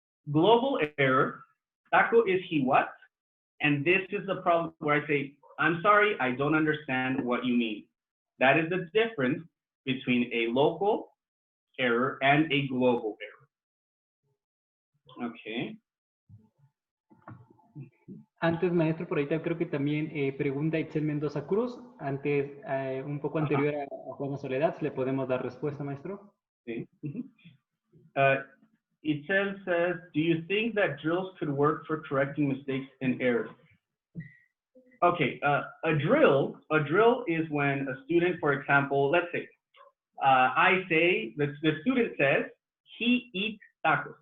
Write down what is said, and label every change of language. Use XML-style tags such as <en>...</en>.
<en>Global error, taco is he what? And this is the problem where I say, I'm sorry, I don't understand what you mean. That is the difference between a local error and a global error. Okay.</en> <es>Antes, maestro, por ahí creo que también pregunta Itzel Mendoza Cruz, antes, un poco anterior a Juana Soledad, ¿le podemos dar respuesta, maestro? Sí.</es> <en>Itzel says, do you think that drills could work for correcting mistakes and errors? Okay, a drill is when a student, for example, let's say, I say, the student says, he eats tacos.</en>